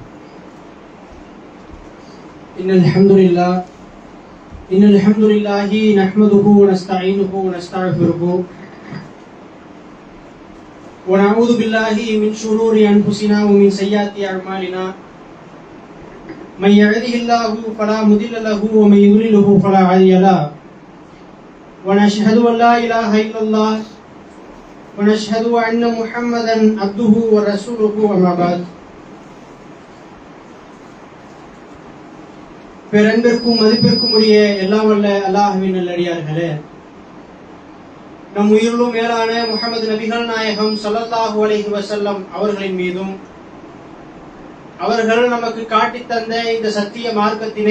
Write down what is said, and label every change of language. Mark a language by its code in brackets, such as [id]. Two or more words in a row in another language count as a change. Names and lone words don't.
[ar] إن الحمد لله نحمده ونستعينه ونستغفره ونعوذ بالله من شرور أنفسنا ومن سيئات أعمالنا من يهده الله فلا مضل له ومن يضلله فلا هادي له ونشهد أن لا إله إلا الله ونشهد أن محمدا عبده ورسوله أما بعد. [ta] பேரன்பிற்கும் மதிப்பிற்கும் உரிய எல்லாம் வல்ல அல்லாஹ்வின் நல்லடியார்களே, நம் உயிரிலும் மேலான முஹம்மது நபிகள் நாயகம் ஸல்லல்லாஹு [ar] عليه وسلم [ta] அவர்களின் மீதும் அவர்கள் நமக்கு காட்டித் தந்த இந்த சத்திய மார்க்கத்தினை